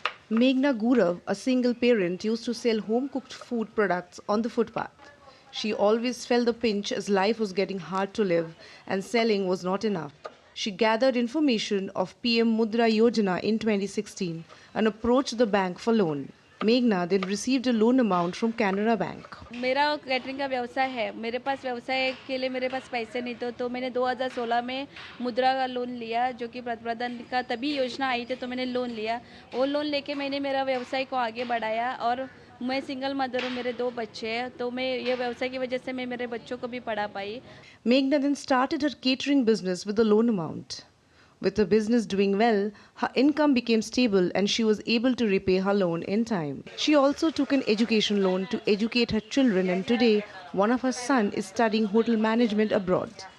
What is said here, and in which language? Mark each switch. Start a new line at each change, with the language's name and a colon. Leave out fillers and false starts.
English: Meghna Gurav, a single parent, used to sell home-cooked food products on the footpath. She always felt the pinch as life was getting hard to live and selling was not enough. She gathered information of PM Mudra Yojana in 2016 and approached the bank for loan. Meghna then received a loan amount from Canara Bank.
Hindi: मेरा catering का व्यवसाय है. मेरे पास व्यवसाय के लिए मेरे पास पैसे नहीं तो मैंने 2016 में मुद्रा का लोन लिया, जो कि प्रधान का तभी योजना आई थी, तो मैंने लोन लिया. वो लोन लेके मैंने मेरा व्यवसाय को आगे बढ़ाया और मैं सिंगल मदर हूँ, मेरे 2 बच्चे हैं, तो मैं ये व्यवसाय की वजह से मैं मेरे बच्चों को भी पढ़ा पाई.
English: Meghna then started her catering business with a loan amount. With her business doing well, her income became stable and she was able to repay her loan in time. She also took an education loan to educate her children, and today one of her sons is studying hotel management abroad.